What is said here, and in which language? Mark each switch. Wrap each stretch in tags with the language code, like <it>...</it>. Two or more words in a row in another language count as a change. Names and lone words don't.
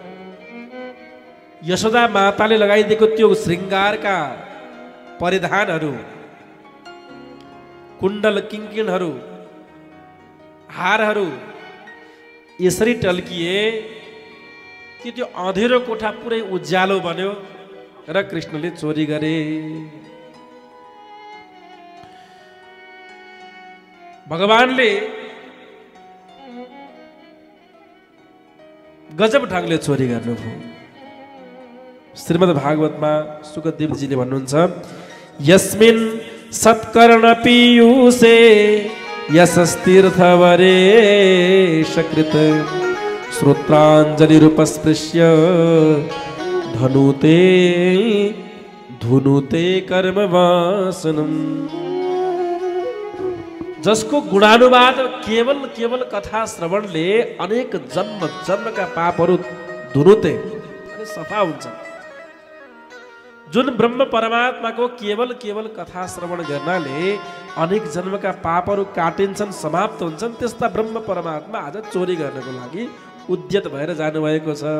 <ne>यशोदा माताले लगाइदिएको त्यो श्रृङ्गारका परिधानहरू, कुण्डल किङ्किणहरू, हारहरू यसरी टल्किए कि त्यो अँधेरो कोठा पुरै उज्यालो बन्यो र कृष्णले चोरी गरे। भगवानले गजब ढङ्गले चोरी गर्नुभयो। श्रीमद् भागवतमा सुखदेवजीले भन्नुहुन्छ,</ne> <sa>यस्मिन् सत्कर्ण पीयूषे यशस्तीर्थवरे सकृत श्रोत्राञ्जलिरुपस्पृश्य धनुते धुनुते कर्मवासनम्।</sa> <ne>जसको गुणानुवाद केवल कथा श्रवणले अनेक जन्म जन्मका पापहरू धुनुते सफा हुन्छ। जुन ब्रह्म परमात्माको केवल कथा श्रवण गर्नाले अनेक जन्मका पापहरू काटिन्छन्, समाप्त हुन्छन्, त्यस्ता ब्रह्म परमात्मा आज चोरी गर्नको लागि उद्यत भएर जानुभएको छ।</ne>